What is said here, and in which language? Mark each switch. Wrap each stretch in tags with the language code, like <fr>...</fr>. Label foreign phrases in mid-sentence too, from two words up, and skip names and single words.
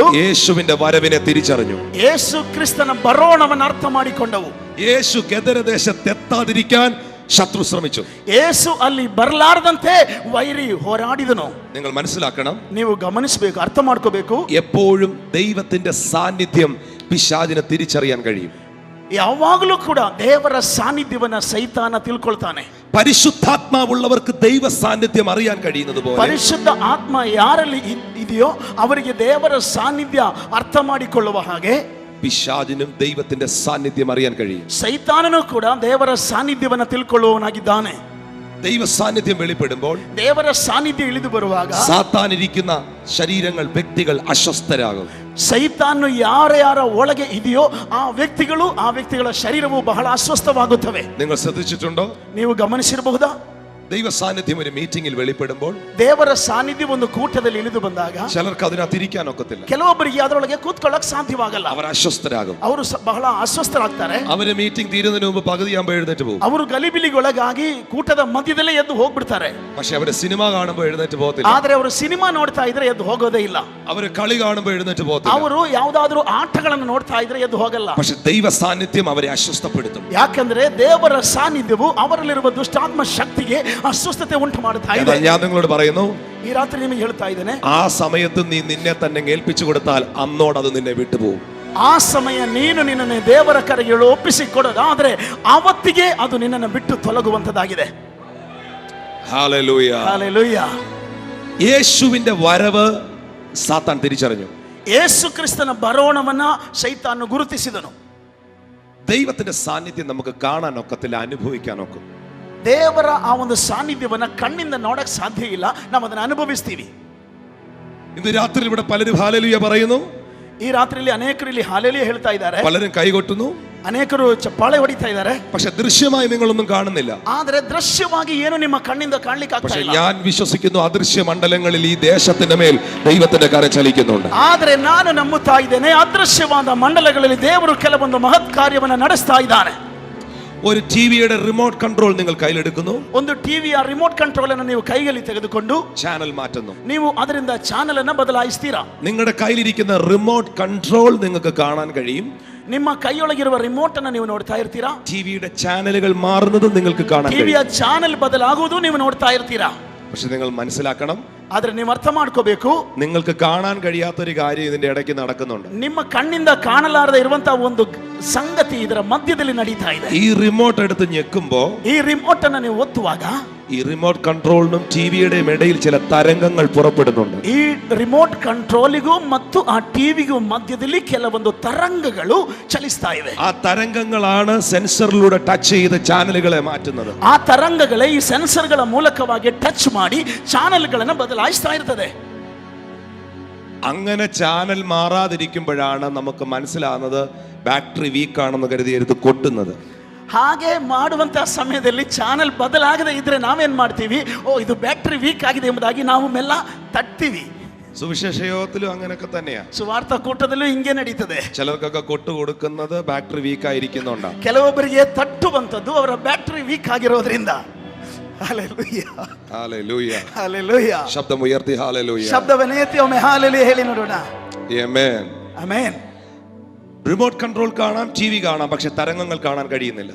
<ml>യേശുവിന്റെ വരവിനെ തിരിച്ചറിഞ്ഞു.</ml> <kn>ಯೇಸು ಕ್ರಿಸ್ತನ ಬರೋಣವನ್ನು ಅರ್ಥ ಮಾಡಿಕೊಂಡವು.</kn> <ml>യേശു ഗദരദേശത്ത് എത്താതിരിക്കാൻ ശത്രു ശ്രമിച്ചു.</ml> <kn>ಯೇಸು ಅಲ್ಲಿ ಬರಲಾರದಂತೆ ವೈರಿ ಹೋರಾಡಿದನು.</kn> <ml>നിങ്ങൾ മനസ്സിലാക്കണം,</ml> <kn>ನೀವು ಗಮನಿಸಬೇಕು, ಅರ್ಥ ಮಾಡ್ಕೋಬೇಕು.</kn> <ml>എപ്പോഴും ദൈവത്തിന്റെ സാന്നിധ്യം പിശാചിനെ തിരിച്ചറിയാൻ കഴിയും.</ml> <kn>ಯಾವಾಗಲೂ ಕೂಡ ದೇವರ ಸಾನ್ನಿಧ್ಯವನ್ನ ಸೈತಾನ ತಿಳ್ಕೊಳ್ತಾನೆ.</kn> <ml>പരിശുദ്ധാത്മാവുള്ളവർക്ക് ദൈവ സാന്നിധ്യം അറിയാൻ കഴിയുന്നത് പോലെ,</ml> <kn>ಪರಿಶುದ್ಧ ಆತ್ಮ ಯಾರಲ್ಲಿ ಇದೆಯೋ ಅವರಿಗೆ ದೇವರ ಸಾನ್ನಿಧ್ಯ ಅರ್ಥ ಮಾಡಿಕೊಳ್ಳುವ ಹಾಗೆ</kn> <ml>പിശാചിനും ദൈവത്തിന്റെ സാന്നിധ്യം അറിയാൻ കഴിയും.</ml> <kn>ಸೈತಾನನು ಕೂಡ ದೇವರ ಸಾನ್ನಿಧ್ಯವನ್ನ ತಿಳ್ಕೊಳ್ಳುವವನಾಗಿದ್ದಾನೆ.</kn> <ml>ദൈവ സാന്നിധ്യം വെളിപ്പെടുമ്പോൾ,</ml> <kn>ದೇವರ ಸಾನ್ನಿಧ್ಯ ಇಳಿದು ಬರುವಾಗ</kn> <ml>സാത്താൻ ഇരിക്കുന്ന ശരീരങ്ങൾ, വ്യക്തികൾ അസ്വസ്ഥരാകും.</ml> <kn>ಸೈತಾನು ಯಾರ ಒಳಗೆ ಇದೆಯೋ ಆ ವ್ಯಕ್ತಿಗಳ ಶರೀರವು ಬಹಳ ಅಸ್ವಸ್ಥವಾಗುತ್ತವೆ.</kn> <ml>നിങ്ങൾ ശ്രദ്ധിച്ചിട്ടുണ്ടോ?</ml> <kn>ನೀವು ಗಮನಿಸಿರಬಹುದಾ?</kn> <ml>ദൈവ സാന്നിധ്യം ഒരു മീറ്റിംഗിൽ വെളിപ്പെടുമ്പോൾ,</ml> <kn>ದೇವರ ಸಾನ್ನಿಧ್ಯ ಒಂದು ಕೂಟದಲ್ಲಿ ಇಳಿದು ಬಂದಾಗ</kn> <ml>ചിലർക്ക് അതിനകത്ത് ഇരിക്കാൻ ഒക്കത്തില്ല.</ml> <kn>ಕೆಲವೊಬ್ಬರಿಗೆ ಅದರೊಳಗೆ ಕೂತ್ಕೊಳ್ಳಕ್ ಸಾಧ್ಯವಾಗಲ್ಲ.</kn> <ml>അവർ അസ്വസ്ഥരാകും.</ml> <kn>ಅವರು ಬಹಳ ಅಸ್ವಸ್ಥರಾಗ್ತಾರೆ.</kn> <ml>അവര് മീറ്റിംഗ് തീരുന്നതിന് മുമ്പ് പകുതിയാകുമ്പോൾ എഴുന്നേറ്റ് പോകും.</ml> <kn>ಅವರು ಗಲಿಬಿಲಿಗೊಳಗಾಗಿ ಕೂಟದ ಮಧ್ಯದಲ್ಲೇ ಎದ್ದು ಹೋಗ್ಬಿಡ್ತಾರೆ.</kn> <ml>പക്ഷെ അവര് സിനിമ കാണുമ്പോൾ എഴുന്നേറ്റ് പോകത്തിಲ್ಲ.</ml> <kn>ಆದ್ರೆ ಅವರು ಸಿನಿಮಾ ನೋಡ್ತಾ ಇದ್ರೆ ಎದ್ದು ಹೋಗೋದೇ ಇಲ್ಲ.</kn> <ml>അവര് കളി കാണുമ്പോൾ എഴുന്നേറ്റ് പോകത്തില്ല.</ml> <kn>ಅವರು ಯಾವ್ದಾದ್ರು ಆಟಗಳನ್ನು ನೋಡ್ತಾ ಇದ್ರೆ ಎದ್ದು ಹೋಗಲ್ಲ.</kn> <ml>പക്ഷെ ദൈവ സാന്നിധ്യം അവരെ അസ്വസ്ഥപ്പെടുത്തും.</ml> <kn>ಯಾಕಂದ್ರೆ ದೇವರ ಸಾನ್ನಿಧ್ಯವು ಅವರಲ್ಲಿರುವ ದುಷ್ಟಾತ್ಮ ಶಕ್ತಿಗೆ ಅಸ್ವಸ್ಥತೆ ಉಂಟು ಮಾಡುತ್ತಾ ಇದೆ.</kn> <ml>ഞാൻ നിങ്ങളോട് പറയുന്നു,</ml> <kn>ಈ ರಾತ್ರಿ ನಿಮಗೆ ಹೇಳ್ತಾ ಇದ್ದೇನೆ,</kn> <ml>ആ സമയത്ത് നീ നിന്നെ തന്നെ ഏൽപ്പിച്ചു കൊടുത്താൽ അന്നോട് അത് നിന്നെ വിട്ടുപോകും.</ml> <kn>ಆ ಸಮಯ ನೀನು ನಿನ್ನನ್ನು ದೇವರ ಕರೆಗೆ ಒಪ್ಪಿಸಿಕೊಡೋದಾದ್ರೆ ಆವತ್ತಿಗೆ ಅದು ನಿನ್ನನ್ನು ಬಿಟ್ಟು ತೊಲಗುವಂತದ್ದಾಗಿದೆ.</kn> <ml>ഹല്ലേലൂയ,</ml> <kn>ಹಲ್ಲೆಲೂಯ.</kn> <ml>യേശുവിന്റെ വരവ് സാത്താൻ തിരിച്ചറിഞ്ഞു.</ml> <kn>ಯೇಸು ಕ್ರಿಸ್ತನ ಬರೋಣವನ್ನ ಸೈತಾನು ಗುರುತಿಸಿದನು.</kn> <ml>ദൈവത്തിന്റെ സാന്നിധ്യം നമുക്ക് കാണാൻ ഒക്കത്തില്ല, അനുഭവിക്കാൻ ഒക്കും.</ml> <kn>ದೇವರ ಆ ಒಂದು ಸಾನ್ನಿಧ್ಯವನ್ನ ಕಣ್ಣಿಂದ ನೋಡಕ್ ಸಾಧ್ಯ ಇಲ್ಲ, ನಾವು ಅದನ್ನ ಅನುಭವಿಸ್ತೀವಿ.</kn> <ml>ഇന്ന് രാത്രി ഇവിടെ പലരും ഹല്ലേലൂയ പറയുന്നു.</ml> <kn>ಈ ರಾತ್ರಿಯಲ್ಲಿ ಅನೇಕರು ಇಲ್ಲಿ ಹಾಲೆಲೂಯ ಹೇಳ್ತಾ ಇದ್ದಾರೆ,</kn> <ml>പലരും കൈകൊട്ടുന്നു,</ml> <kn>ಅನೇಕರು ಚಪ್ಪಾಳೆ ಹೊಡಿತಾ ಇದ್ದಾರೆ.</kn> <ml>പക്ഷെ ദൃശ്യമായി നിങ്ങളൊന്നും കാണുന്നില്ല.</ml> <kn>ಆದ್ರೆ ದೃಶ್ಯವಾಗಿ ಏನು ನಿಮ್ಮ ಕಣ್ಣಿಂದ ಕಾಣ್ಲಿಕ್ಕೆ ಆಗ್ತಾ</kn> <ml>പക്ഷെ</ml> <kn>ಇಲ್ಲ.</kn> <ml>ഞാൻ വിശ്വസിക്കുന്നു, അദൃശ്യ മണ്ഡലങ്ങളിൽ ഈ ദേശത്തിന്റെ മേൽ ദൈവത്തിന്റെ കരം ചലിക്കുന്നുണ്ട്.</ml> <kn>ಆದ್ರೆ ನಾನು ನಂಬುತ್ತಾ ಇದ್ದೇನೆ, ಅದೃಶ್ಯವಾದ ಮಂಡಲಗಳಲ್ಲಿ ದೇವರು ಕೆಲವೊಂದು ಮಹತ್ ಕಾರ್ಯವನ್ನ ನಡೆಸ್ತಾ ಇದ್ದಾನೆ.</kn> <ml>ഒരു ടിവിയുടെ</ml> <en>remote control</en> <ml>നിങ്ങൾ കയ്യിലെടുക്കുന്നു.</ml> <kn>ಒಂದು ಟಿವಿಯ</kn> <en>remote control</en> <kn>ಅನ್ನು ನೀವು ಕೈಯಲ್ಲಿ ತೆಗೆದುಕೊಂಡು</kn> <ml>ചാനൽ മാറ്റുന്നു.</ml> <kn>ನೀವು ಅದರಿಂದ ಚಾನೆಲ್ ಅನ್ನು ಬದಲಾಯಿಸ್ತೀರಾ.</kn> <ml>നിങ്ങളുടെ കയ്യിലിരിക്കുന്ന</ml> <en>remote control</en> <ml>നിങ്ങൾക്ക് കാണാൻ കഴിയും.</ml> <kn>ನಿಮ್ಮ ಕೈಯೊಳಗಿರುವ ರಿಮೋಟ್ ಅನ್ನು ನೀವು ನೋಡ್ತಾ ಇರ್ತೀರಾ.</kn> <ml>ಟಿವಿയുടെ ചാനലുകൾ മാറുന്നതും നിങ്ങൾക്ക് കാണാൻ കഴിയും.</ml> <kn>ಟಿವಿಯ ಚಾನೆಲ್ ಬದಲಾಗುವುದು ನೀವು ನೋಡ್ತಾ ಇರ್ತೀರಾ.</kn> <ml>പക്ഷെ നിങ്ങൾ മനസ്സിലാക്കണം,</ml> <kn>ಆದ್ರೆ ನೀವು ಅರ್ಥ ಮಾಡ್ಕೋಬೇಕು,</kn> <ml>നിങ്ങൾക്ക് കാണാൻ കഴിയാത്തൊരു കാര്യം ഇതിന്റെ ഇടയ്ക്ക് നടക്കുന്നുണ്ട്.</ml> <kn>ನಿಮ್ಮ ಕಣ್ಣಿಂದ ಕಾಣಲಾರದೆ ಇರುವಂತಹ ಒಂದು ಸಂಗತಿ ಇದರ ಮಧ್ಯದಲ್ಲಿ ನಡೀತಾ ಇದೆ.</kn> <ml>ഈ റിമോട്ട് എടുത്ത് ഞെക്കുമ്പോ,</ml> <kn>ಈ ರಿಮೋಟ್ ಅನ್ನು ನೀವು ಒತ್ತುವಾಗ,</kn> <ml>ഈ</ml> <en>remote controlinum</en> <ml>ടിവിയുടെയും ഇടയിൽ ചില തരംഗങ്ങൾ പുറപ്പെടുന്നുണ്ട്.</ml> <kn>ಈ</kn> <en>remote controligu</en> <kn>ಮತ್ತು ಆ ಟಿವಿಗೂ ಮಧ್ಯದಲ್ಲಿ ಕೆಲವೊಂದು ತರಂಗಗಳು ಚಲಿಸ್ತಾ ಇವೆ.</kn> <ml>ആ തരംഗങ്ങളാണ് സെൻസറിലൂടെ ടച്ച് ചെയ്ത് ചാനലുകളെ മാറ്റുന്നത്.</ml> <kn>ಆ ತರಂಗಗಳೇ ಈ ಸೆನ್ಸರ್ಗಳ ಮೂಲಕವಾಗಿ ಟಚ್ ಮಾಡಿ ಚಾನೆಲ್ಗಳನ್ನು ಬದಲಾಯಿಸ್ತಾ ಇರ್ತದೆ.</kn> <ml>അങ്ങനെ ചാനൽ മാറാതിരിക്കുമ്പോഴാണ് നമുക്ക് മനസ്സിലാകുന്നത്</ml> <en>battery weak</en> <ml>ആണെന്ന് കരുതി എടുത്ത് കൊട്ടുന്നത്.</ml> <kn>ಹಾಗೆ ಮಾಡುವಂತಹ ಸಮಯದಲ್ಲಿ ಚಾನೆಲ್ ಬದಲಾಗದೆ ಇದ್ರೆ ನಾವೇನ್ ಮಾಡ್ತೀವಿ, ಓ ಇದು</kn> <en>battery weak</en> <kn>ಆಗಿದೆ ಎಂಬುದಾಗಿ ನಾವು ಮೆಲ್ಲ ತಟ್ತೀವಿ.</kn> <ml>സുവിശേഷ യോഗത്തിലും അങ്ങനെയൊക്കെ തന്നെയാ.</ml> <kn>ಸುವಾರ್ಥ ಕೂಟದಲ್ಲೂ ಹಿಂಗೆ ನಡೀತದೆ.</kn> <ml>ചിലർക്കൊക്കെ കൊട്ടു കൊടുക്കുന്നത്</ml> <en>battery weak</en> <ml>ആയിരിക്കുന്നുണ്ടാ.</ml> <kn>ಕೆಲವೊಬ್ಬರಿಗೆ ತಟ್ಟುವಂತದ್ದು ಅವರ</kn> <en>battery weak</en> <kn>ಆಗಿರೋದ್ರಿಂದ. ಹಲ್ಲೆಲೂಯಾ, ಹಲ್ಲೆಲೂಯಾ, ಹಲ್ಲೆಲೂಯಾ.</kn> <ml>ശബ്ദ ഉയർത്തി ഹല്ലേലൂയാ.</ml> <kn>ಶಬ್ದವನ್ನೇ ಎತ್ತಿ ಒಮ್ಮೆ ಹಲ್ಲೆಲೂಯಾ ಹೇಳಿ ನೋಡೋಣ. ಆಮೆನ್, ಆಮೆನ್.</kn> <en>remote control</en> <ml>കാണാം, ടിവി കാണാം, പക്ഷെ തരംഗങ്ങൾ കാണാൻ കഴിയുന്നില്ല.</ml>